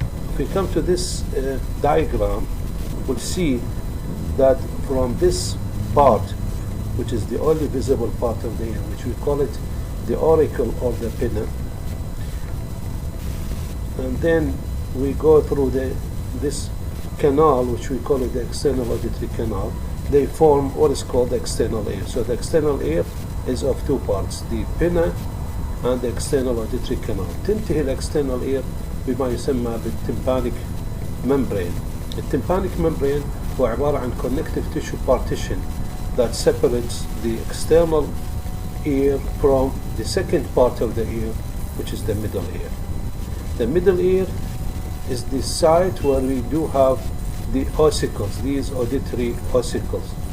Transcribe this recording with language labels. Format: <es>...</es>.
<en>If we come to this diagram, we'll see that from this part, which is the only visible part of the ear, which we call it the auricle or the pinna, and then we go through this canal, which we call it the external auditory canal. They form what is called the external ear. So the external ear is of two parts, the pinna and the external auditory canal.</en> <ar>تنتهي الاكسترنال ear بما يسمى بالتمبانيك membrane.</ar> <en>التمبانيك membrane</en> <ar>هو عبارة عن</ar> <en>connective tissue partition that separates the external ear from the second part of the ear, which is the middle ear. The middle ear is the site where we do have the ossicles, these auditory ossicles.</en>